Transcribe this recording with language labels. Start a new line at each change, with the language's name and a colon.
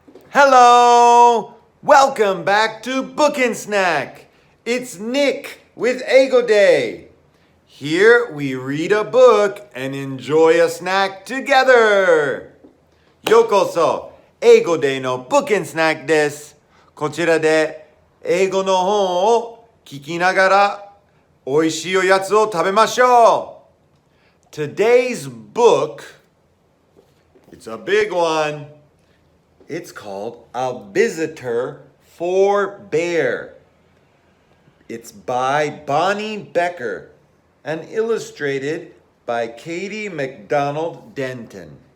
English: Hello! Welcome back to Book and Snack. It's Nick with Eigo Day. Here we read a book and enjoy a snack together.
Japanese: ようこそ、Eigo Day の Book and Snack です。こちらで英語の本を聞きながらおいしいおやつを食べましょう。
English: Today's book, it's a big one. It's called A Visitor for Bear. It's by Bonnie Becker and illustrated by Katie MacDonald Denton.